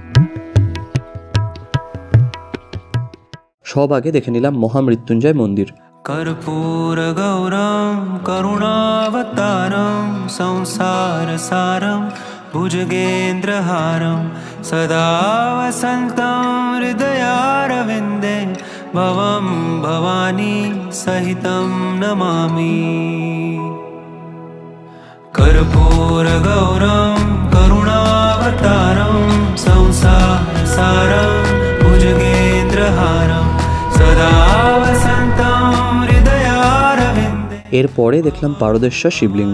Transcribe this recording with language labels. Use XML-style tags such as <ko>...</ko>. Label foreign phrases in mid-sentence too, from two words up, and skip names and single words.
<bn>সব আগে দেখে নিলাম মহামৃত্যুঞ্জয় মন্দির।</bn> <sa>कर्पूर गौरम करुणावतारम संसार सारम भुजगेन्द्रहारम सदा वसन्तं हृदयारविन्दे भवं भवानी सहितं नमामि। कर्पूर गौरम करुणावतारम संसार सारम भुजगेन्द्रहारम सदा वसन्तं हृदयारविन्दे।</sa> <bn>এরপরে দেখলাম পারদেশ্বর শিবলিঙ্গ।</bn>